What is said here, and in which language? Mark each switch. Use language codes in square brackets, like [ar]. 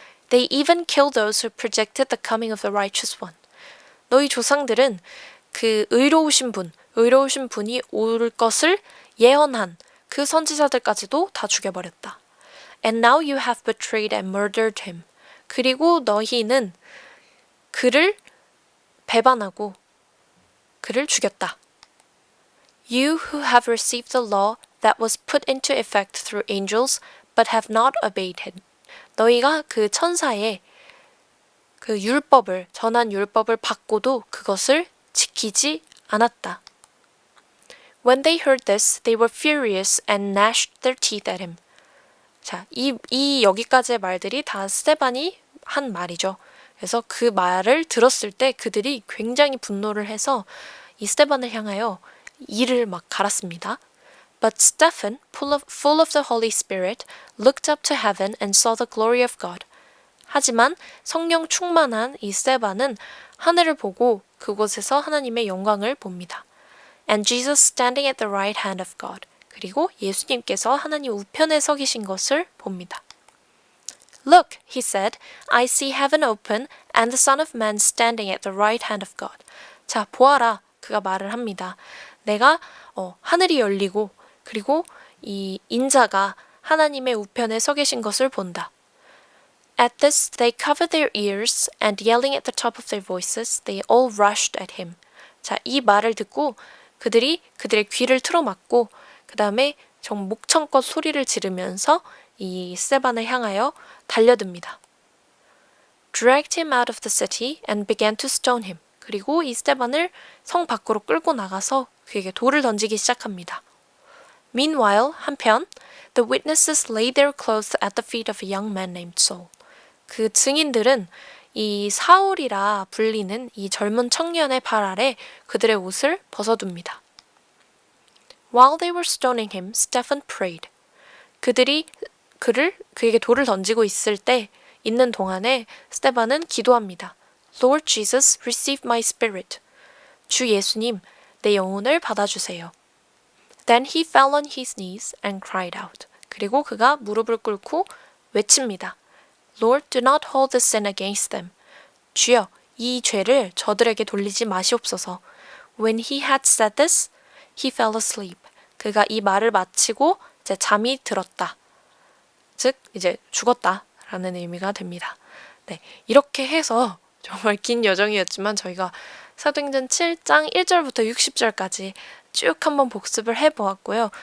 [en] They even killed those who predicted the coming of the righteous one. [ko] 너희 조상들은 그 의로우신 분이 올 것을 예언한 그 선지자들까지도 다 죽여버렸다. [en] And now you have betrayed and murdered him. [ko] 그리고 너희는 그를 배반하고 그를 죽였다. [en] You who have received the law that was put into effect through angels, but have not obeyed it. [ko] 너희가 그 천사의 그 율법을, 전한 율법을 받고도 그것을 지키지 않았다. [en] When they heard this, they were furious and gnashed their teeth at him. [ko] 자, 이 여기까지의 말들이 다 스데반이 한 말이죠. 그래서 그 말을 들었을 때 그들이 굉장히 분노를 해서 이 스데반을 향하여 이를 막 갈았습니다. [en] But Stephen, full of the Holy Spirit, looked up to heaven and saw the glory of God. [ko] 하지만 성령 충만한 이 스데반은 하늘을 보고 그곳에서 하나님의 영광을 봅니다. [en] And Jesus standing at the right hand of God. [ko] 그리고 예수님께서 하나님 우편에 서 계신 것을 봅니다. [en] Look, he said, I see heaven open and the Son of Man standing at the right hand of God. [ko] 자, 보아라. 그가 말을 합니다. 내가 하늘이 열리고 그리고 이 인자가 하나님의 우편에 서 계신 것을 본다. [en] At this, they covered their ears and yelling at the top of their voices, they all rushed at him. [ko] 자, 이 말을 듣고 그들이 그들의 귀를 틀어막고 그 다음에 정말 목청껏 소리를 지르면서 이 스데반을 향하여 달려듭니다. [en] Dragged him out of the city and began to stone him. [ko] 그리고 이 스데반을 성 밖으로 끌고 나가서 그에게 돌을 던지기 시작합니다. [en] Meanwhile, [ko] 한편, [en] the witnesses laid their clothes at the feet of a young man named Saul. [ko] 그 증인들은 이 사울이라 불리는 이 젊은 청년의 발 아래 그들의 옷을 벗어둡니다. [en] While they were stoning him, Stephen prayed. [ko] 그들이 그에게 돌을 던지고 있는 동안에 스데반은 기도합니다. [en] Lord Jesus, receive my spirit. [ko] 주 예수님, 내 영혼을 받아주세요. [en] Then he fell on his knees and cried out. [ko] 그리고 그가 무릎을 꿇고 외칩니다. [en] Lord, do not hold this sin against them. [ko] 주여, 이 죄를 저들에게 돌리지 마시옵소서. [en] When he had said this, he fell asleep. [ko] 그가 이 말을 마치고 이제 잠이 들었다. 즉, 이제 죽었다라는 의미가 됩니다. 네, 이렇게 해서 정말 긴 여정이었지만 저희가 사도행전 7장 1절부터 60절까지 쭉 한번 복습을 해보았고요.